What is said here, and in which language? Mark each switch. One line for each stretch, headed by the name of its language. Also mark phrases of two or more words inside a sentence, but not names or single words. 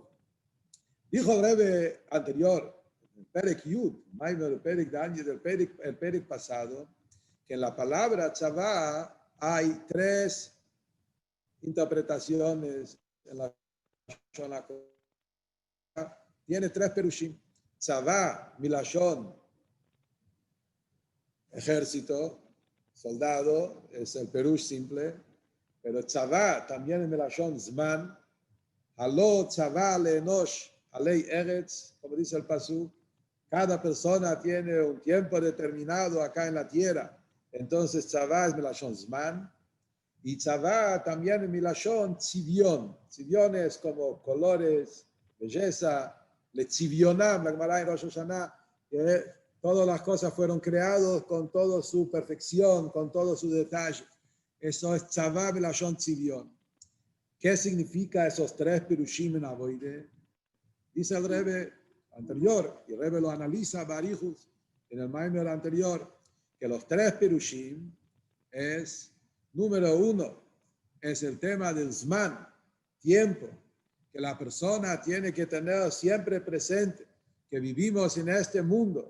Spanish: Dijo el Rebbe anterior,
Hebrew: el Perek Yud,
Spanish: el Perek Daniel, el Perek pasado, que en la palabra Tzavá hay tres interpretaciones en la Shona. Tiene tres perushim.
Hebrew: Tzavá, milashon,
Spanish: ejército, soldado, es el perush simple. Pero tzavá también
Hebrew: en milashon zman. Halo tzavá leenosh alei eretz,
Spanish: como dice el pasuk. Cada persona tiene un tiempo determinado acá en la tierra. Entonces tzavá es
Hebrew: milashon zman.
Spanish: Y tzavá también en
Hebrew: milashon tzivion.
Spanish: Tzivion es como colores, belleza.
Hebrew: Le tzivionam,
Spanish: la Gemara en Rosh Hashanah, que todas las cosas fueron creadas con toda su perfección, con todos sus detalles. Eso es
Hebrew: tzavá belashon tzivion.
Spanish: ¿Qué significa esos tres perushim
Yiddish: en avoide?
Spanish: Dice el Rebbe anterior, y el Rebbe lo analiza Barichus en el Maimer anterior, que los tres perushim es, número uno, es el tema del zman, tiempo, que la persona tiene que tener siempre presente, que vivimos en este mundo.